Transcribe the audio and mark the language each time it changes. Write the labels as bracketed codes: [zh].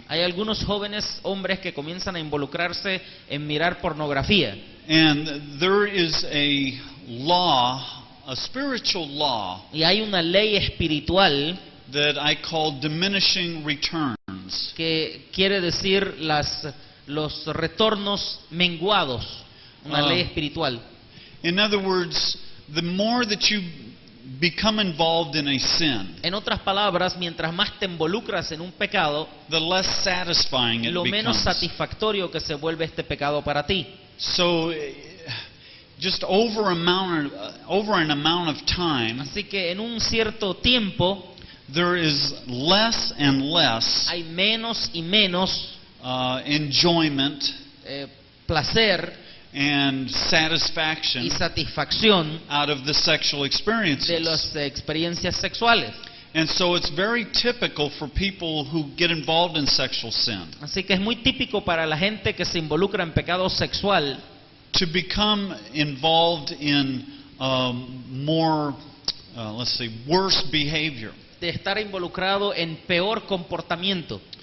[es] hay algunos jóvenes hombres que comienzan a involucrarse en mirar pornografía. [en] and there is a law, a spiritual law, [es] Y hay una ley espiritual [en] that I call diminishing returns. [es] que quiere decir los retornos menguados. Una ley espiritual. [en] In other words, the more that you become involved in a sin, [es] En otras palabras, mientras más te involucras en un pecado, [en] the less satisfying it [es] lo menos [en] becomes. [es] satisfactorio que se vuelve este pecado para ti. [en] So, just over an amount of time, [es] Así que en un cierto tiempo [en] there is less and less [es] hay menos y menos [en] enjoyment [es] placer [en] and [es] y [en] satisfaction [es] satisfacción [en] out of the sexual [es] de [en] experiences. [es] las experiencias sexuales. [en] And so it's very typical for people who get involved in sexual sin [es] Así que es muy típico para la gente que se involucra en pecado sexual [en] to become involved in more, worse behavior. [es] de estar involucrado en peor comportamiento.